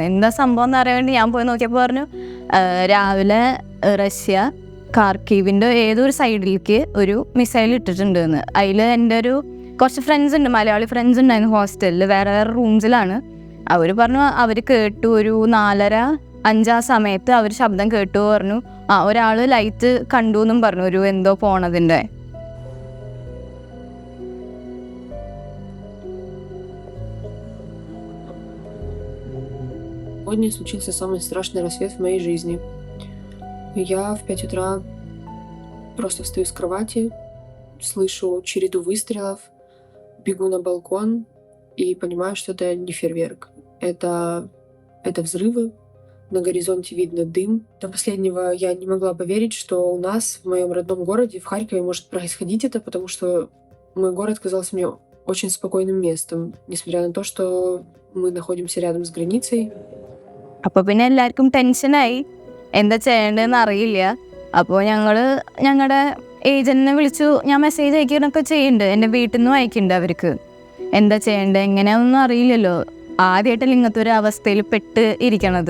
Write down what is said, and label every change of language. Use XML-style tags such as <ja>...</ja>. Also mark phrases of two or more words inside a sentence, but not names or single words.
<ml>എന്താ സംഭവം എന്ന് അറിയാൻ വേണ്ടി ഞാൻ പോയി നോക്കിയപ്പോൾ പറഞ്ഞു, രാവിലെ റഷ്യ കാർക്കീവിൻ്റെ ഏതൊരു സൈഡിലേക്ക് ഒരു മിസൈൽ ഇട്ടിട്ടുണ്ട് എന്ന്. അതിൽ എൻ്റെ കുറച്ച് ഫ്രണ്ട്സ് ഉണ്ട്, മലയാളി ഫ്രണ്ട്സ് ഉണ്ടായിരുന്നു ഹോസ്റ്റലിൽ, വേറെ റൂംസിലാണ്. അവർ പറഞ്ഞു അവർ കേട്ടു, ഒരു 4:30-5 ആ സമയത്ത് അവർ ശബ്ദം കേട്ടു പറഞ്ഞു. ഒരാൾ ലൈറ്റ് കണ്ടു എന്നും പറഞ്ഞു, ഒരു എന്തോ പോണതിൻ്റെ.</ml> <ru>Сегодня случился самый страшный рассвет в моей жизни. Я в 5 утра просто встаю с кровати, слышу череду выстрелов, бегу на балкон и понимаю, что это не фейерверк. Это взрывы. На горизонте видно дым. До последнего я не могла поверить, что у нас, в моем родном городе, в Харькове, может происходить это, потому что мой город казался мне очень спокойным местом, несмотря на то, что мы находимся рядом с границей.</ru> <ml>അപ്പോൾ പിന്നെ എല്ലാവർക്കും ടെൻഷനായി, എന്താ ചെയ്യേണ്ടതെന്ന് അറിയില്ല. അപ്പോൾ ഞങ്ങളുടെ ഏജൻറ്റിനെ വിളിച്ചു. ഞാൻ മെസ്സേജ് അയക്കാനൊക്കെ ചെയ്യുന്നുണ്ട്, എൻ്റെ വീട്ടിൽ നിന്നും അയക്കുന്നുണ്ട് അവർക്ക്. എന്താ ചെയ്യേണ്ടത് എങ്ങനെയാണെന്നൊന്നും അറിയില്ലല്ലോ, ആദ്യമായിട്ടല്ല ഇങ്ങനത്തെ ഒരു അവസ്ഥയിൽ പെട്ട് ഇരിക്കണത്.</ml>